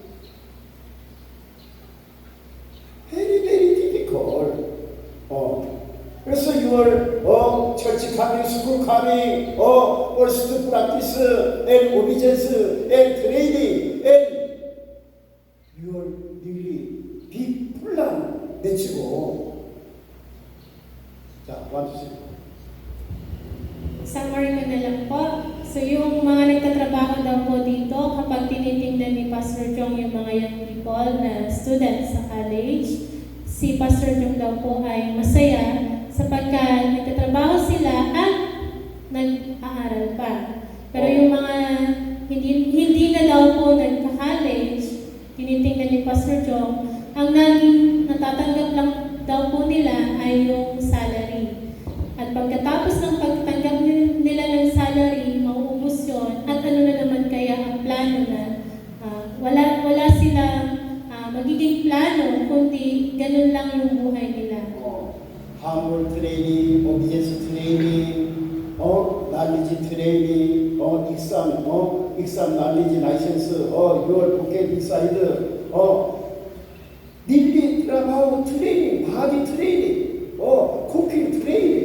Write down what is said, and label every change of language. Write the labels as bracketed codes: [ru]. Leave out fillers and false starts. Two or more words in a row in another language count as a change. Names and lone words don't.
[en] Very difficult. 그래서 your church coming, school coming, or student practice and obedience and training and your really big plan [ko] 내치고 자, 와주세요. [tl] Summary ko na lang po. So yung mga nagtatrabaho daw po dito, kapag tinitingnan ni Pastor Jong yung mga [en] young people [tl] na students sa college, si Pastor Jong daw po ay masaya sapagkat nagtatrabaho sila at nag-aaral pa. Pero yung mga hindi na daw po nagka-college, tinitingnan ni Pastor Jong, ang naging natatanggap lang daw po nila ay yung salary. At pagkatapos ng pagtanggap nila ng salary, mauubos yun. At ano na naman kaya ang plano na wala silang magiging plano, kundi ganun lang yung buhay nila. [en] Humble training, obedience training, knowledge training, exam knowledge license, your pocket inside, daily trabajo training, body training, cooking training.